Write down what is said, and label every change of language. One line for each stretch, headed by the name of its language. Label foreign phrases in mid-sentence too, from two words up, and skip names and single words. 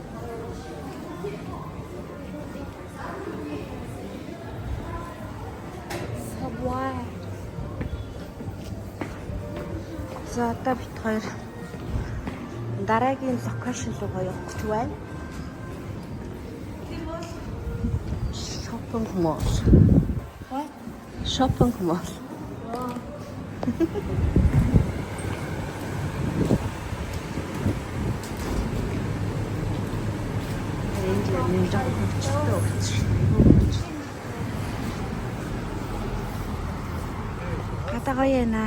Mongolian: Subway. За одоо бит хоёр дараагийн локейшн руу явах гэж байна.
English: Shopping mall. What? Shopping mall. Wow.
Mongolian: Энэ жоо хөчтэй. Гадаа гоё яана.